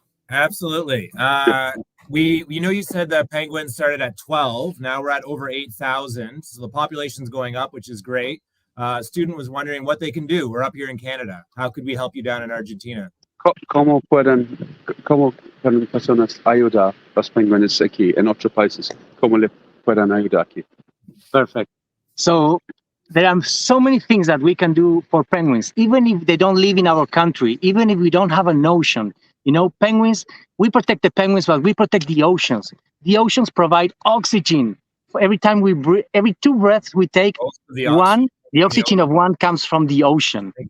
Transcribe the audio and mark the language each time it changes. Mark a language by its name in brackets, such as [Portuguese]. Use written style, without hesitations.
[English] Absolutely. We know you said that penguins started at 12. Now we're at over 8,000. So the population's going up, which is great. Student was wondering what they can do. We're up here in Canada. How could we help you down in Argentina? [Spanish] ¿Cómo pueden personas ayudar los penguins aquí en otros países? ¿Cómo le pueden ayudar aquí? [English] Perfect. So there are so many things that we can do for penguins, even if they don't live in our country, even if we don't have an ocean. You know, penguins, we protect the penguins, but we protect the oceans. The oceans provide oxygen. For every time we breathe, every 2 breaths we take, the oxygen of one comes from the ocean.